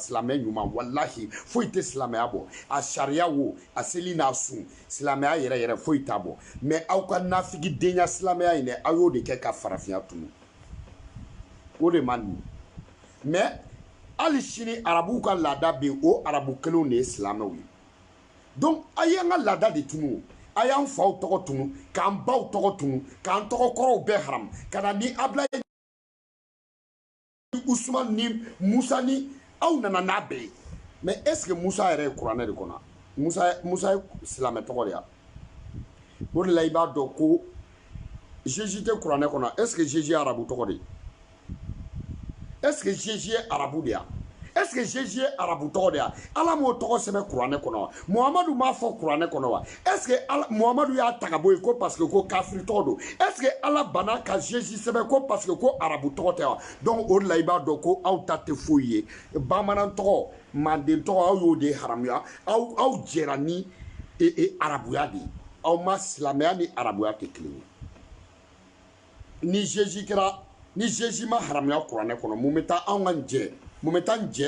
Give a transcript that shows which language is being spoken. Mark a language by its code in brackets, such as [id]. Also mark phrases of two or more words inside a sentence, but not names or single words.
[bm] silamɛ ɲuman walahi foyi tɛ silamɛya bɔ a sariya wo a seli n'a sun silamɛya yɛrɛ foyi t'a bɔ mais aw ka nafigidenya silamɛya in dɛ aw y'o de kɛ ka farafinya tunu o de man di mais hali sini arabuw ka laada bɛ yen o arabu kelenw de ye silamɛw ye donc a ye an ka laada de tunu a y'an faw tɔgɔ tunu k'an baw tɔgɔ tunu k'an tɔgɔ kɔrɔw bɛɛ haram ka na ni Ablaye Usman ni Musa ni aw nana n'a bɛɛ ye mais [fr] est ce que [bm] Musa yɛrɛ ye kuranɛ de kɔnɔ Musa ye silamɛ tɔgɔ de ya o de la i b'a dɔn ko Jésus tɛ kuranɛ kɔnɔ [fr] est ce que [bm] Jésus ye arabu tɔgɔ de ye [fr] est ce que [bm] Jésus ye arabu de ya [fr] est ce que [bm] Jésus ye arabu tɔgɔ de ya ala m'o tɔgɔ sɛbɛn kuranɛ kɔnɔ wa Muhamadu m'a fɔ kuranɛ kɔnɔ wa [fr] est ce que [bm] Muhamadu y'a ta ka bɔ yen ko [fr] parce que [bm] ko kafiri tɔgɔ don [fr] est ce que [bm] ala banna ka Jésus sɛbɛn ko [fr] parce que [bm] ko arabu tɔgɔ tɛ wa donc o de la i b'a dɔn ko aw ta tɛ foyi ye bamanan tɔgɔ manden tɔgɔ aw y'o de haramuya aw jɛra ni arabuya de ye aw ma silamɛya ni arabuya tɛ kelen ye ni Jésus ma haramuya kuranɛ kɔnɔ mun bɛ taa anw ka jɛ mun bɛ taa jɛ